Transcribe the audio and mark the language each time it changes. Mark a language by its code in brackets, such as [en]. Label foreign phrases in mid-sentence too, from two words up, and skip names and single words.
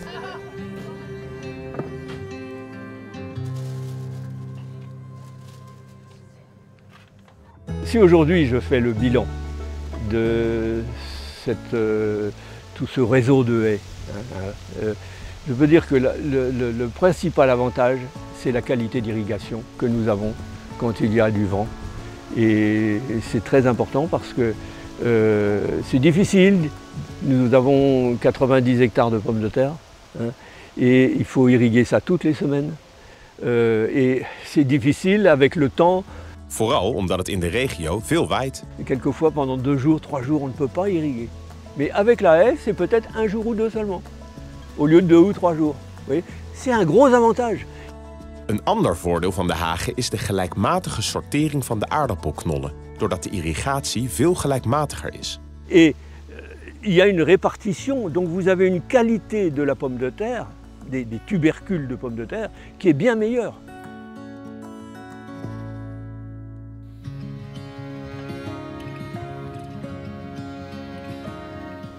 [fr] Si aujourd'hui je fais le bilan de tout ce réseau de haies, je peux dire que le principal avantage, c'est la qualité d'irrigation que nous avons quand il y a du vent. Et c'est très important parce que c'est difficile. Nous avons 90 hectares de pommes de terre, et il faut irriguer ça toutes les semaines. Et c'est difficile avec le temps. [nl] Vooral omdat het in de regio veel waait. [fr] Et quelquefois, pendant 2 jours, 3 jours, on ne peut pas irriguer. Mais avec la haie, c'est peut-être 1 jour ou 2 seulement, au lieu de 2 ou 3 jours. C'est un gros avantage. [nl] Een ander voordeel van de hagen is de gelijkmatige sortering van de aardappelknollen, doordat de irrigatie veel gelijkmatiger is. [fr] Et il y a une répartition, donc vous avez une qualité de la pomme de terre, des tubercules de pommes de terre, qui est bien meilleure. «